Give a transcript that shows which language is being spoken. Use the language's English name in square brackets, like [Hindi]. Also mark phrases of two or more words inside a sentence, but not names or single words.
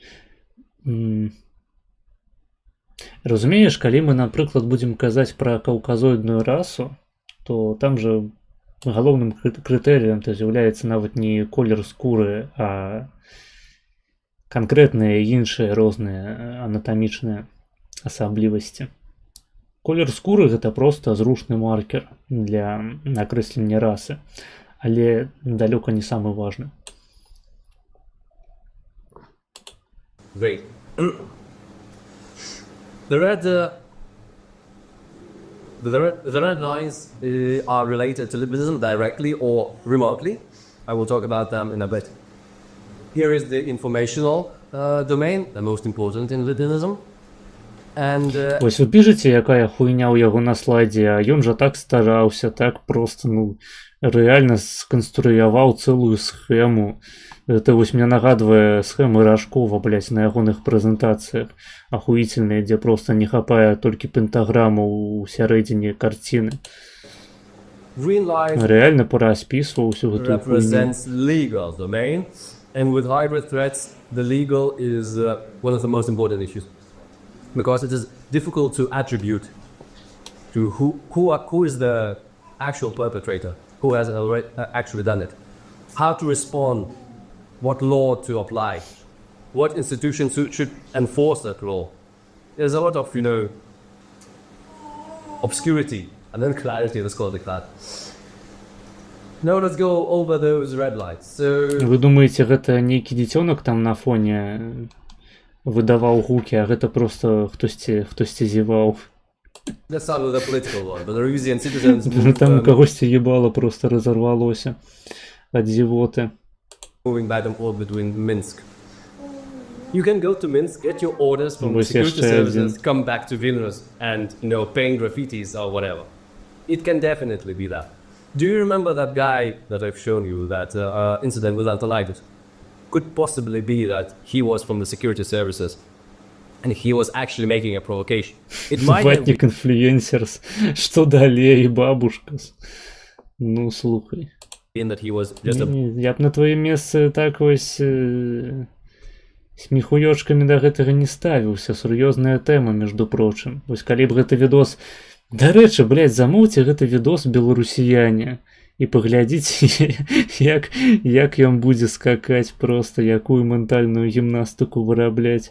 [Belarusian] Разумееш, калі мы, напрыклад, будзем казаць пра каўказоідную расу, то там жа галоўным крытэрыем то з'яўляецца нават не колер скуры, а канкрэтныя іншыя розныя анатамічныя асаблівасці. Колер скуры гэта проста зручны маркер для акрэслення расы, але далёка не самы важны. [English] Great. The red lines are related to liberalism directly or remotely. I will talk about them in a bit. Here is the informational domain, the most important in liberalism. [Belarusian] Вось вы пішаце, якая хуйня ў яго на слайдзе, а ён жа так стараўся, так проста, ну, рэальна сканструяваў цэлую схему. Это вось мне нагадвае схемы Рашкова, блядь, на ягоных прэзентацыях ахуительныя, дзе проста не хапае толькі пентаграму ў сярэдзіне карціны. Рэальна параспісваў усю гэтую хуйню. [English] Legal domain, and with hybrid threats, the legal is one of the most important issues. Because it is difficult to attribute to who is the actual perpetrator, who has already actually done it, how to respond, what law to apply, what institutions should enforce that law. There's a lot of, obscurity and then clarity, let's call it like that. Now let's go over those red lights. [Belarusian] Вы думаеце, гэта нейкі дзіцёнак там на фоне выдаваў гукі, а гэта просто хтосьці зеваў. [English] Let's start with the political one. Belarusian citizens [Belarusian] там кагосьці ебала просто разорвалося ад зевоты. [English] Moving back and forth between Minsk. You can go to Minsk, get your orders from the security services, come back to Vilnius and, paint graffitis or whatever. It can definitely be that. Do you remember that guy that I've shown you, that incident with Antolides? Could possibly be that he was from the security services and he was actually making a provocation. It might have been influencers, [Russian] что далее, бабушкас. [Belarusian] Ну, слухай. [English] That he was just [Belarusian] Я б на твоем месцы так вось смехуёчкамі да гэтага не ставіўся. Сур'ёзная тэма, [Russian] между прочым. [Belarusian] Вось калі б гэты відос... Дарэчы, блядь, замоўце гэты відос беларусіяне і паглядзіце, як ён будзе скакаць проста, якую ментальную гімнастыку вырабляць.